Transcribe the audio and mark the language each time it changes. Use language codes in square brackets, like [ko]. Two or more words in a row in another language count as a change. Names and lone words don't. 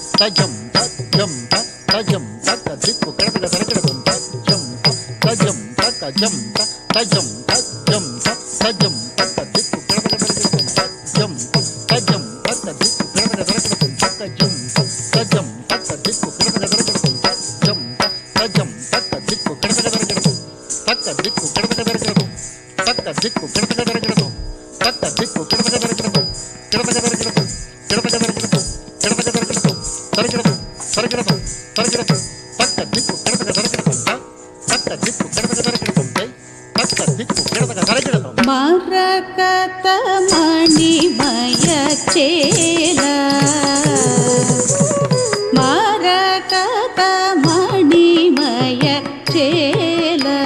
[en] Jump, jam ta jam ta jam ta jam ta dikku jam ta jam ta dikku ta jam ta jam ta dikku jam ta jam ta dikku taka dikku taka dikku taka dikku [te] మరకత మణిమయ చేల మరకత మణిమయ చేల